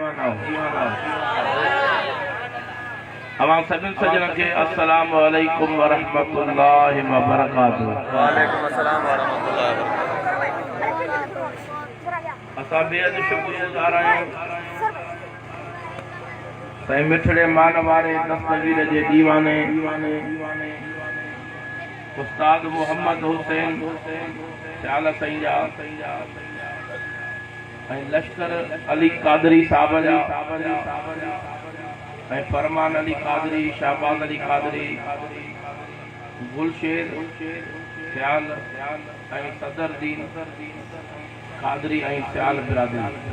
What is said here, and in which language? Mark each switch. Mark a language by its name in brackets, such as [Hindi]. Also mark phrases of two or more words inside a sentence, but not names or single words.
[Sindhi] अवां सभिनि सजन खे [Arabic] السلام عليكم ورحمة الله وبركاته. وعليكم السلام ورحمة الله وبركاته. [Sindhi] असां बेहद शुक्रगुज़ार आहियूं साईं मिठड़े मान वारे दस्तगीर जे दीवाने उस्ताद मोहम्मद हुसैन सियाल साईं जा ऐं लश्कर अली कादरी साहब जा ऐं फरमान अली कादरी, शाहबाज अली कादरी, गुलशेर सियाल ऐं सदर दीन कादरी ऐं सियाल बिरादरी।